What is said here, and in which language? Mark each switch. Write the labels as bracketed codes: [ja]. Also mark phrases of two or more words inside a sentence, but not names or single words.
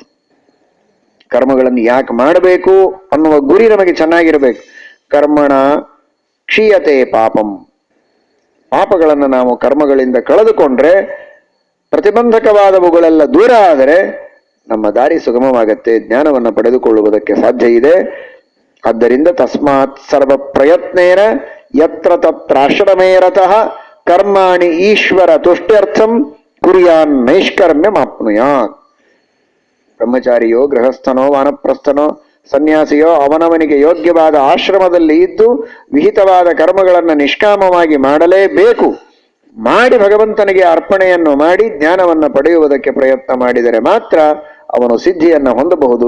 [kn] ಕರ್ಮಗಳನ್ನು ಯಾಕೆ ಮಾಡಬೇಕು ಅನ್ನುವ ಗುರಿ ನಮಗೆ ಚೆನ್ನಾಗಿರಬೇಕು. [sa] ಕರ್ಮಣ ಕ್ಷೀಯತೆ ಪಾಪಂ. [kn] ಪಾಪಗಳನ್ನು ನಾವು ಕರ್ಮಗಳಿಂದ ಕಳೆದುಕೊಂಡ್ರೆ, ಪ್ರತಿಬಂಧಕವಾದವುಗಳೆಲ್ಲ ದೂರ ಆದರೆ ನಮ್ಮ ದಾರಿ ಸುಗಮವಾಗತ್ತೆ, ಜ್ಞಾನವನ್ನು ಪಡೆದುಕೊಳ್ಳುವುದಕ್ಕೆ ಸಾಧ್ಯ ಇದೆ. [sa] ಆದ್ದರಿಂದ ತಸ್ಮಾತ್ ಸರ್ವ ಪ್ರಯತ್ನೇನ ಯತ್ರ ತತ್ರಾಶ್ರಮೇ ರತಃ ಕರ್ಮಾಣಿ ಈಶ್ವರ ತುಷ್ಟ್ಯರ್ಥಂ ಕುರ್ಯಾನ್ ನೈಷ್ಕರ್ಮ್ಯ ಮಾಪ್ನುಯಾತ್. [kn] ಬ್ರಹ್ಮಚಾರಿಯೋ, ಗೃಹಸ್ಥನೋ, ವಾನಪ್ರಸ್ಥನೋ, ಸನ್ಯಾಸಿಯೋ ಅವನವನಿಗೆ ಯೋಗ್ಯವಾದ ಆಶ್ರಮದಲ್ಲಿ ಇದ್ದು ವಿಹಿತವಾದ ಕರ್ಮಗಳನ್ನು ನಿಷ್ಕಾಮವಾಗಿ ಮಾಡಲೇಬೇಕು. ಮಾಡಿ ಭಗವಂತನಿಗೆ ಅರ್ಪಣೆಯನ್ನು ಮಾಡಿ ಜ್ಞಾನವನ್ನು ಪಡೆಯುವುದಕ್ಕೆ ಪ್ರಯತ್ನ ಮಾಡಿದರೆ ಮಾತ್ರ ಅವನು ಸಿದ್ಧಿಯನ್ನು ಹೊಂದಬಹುದು.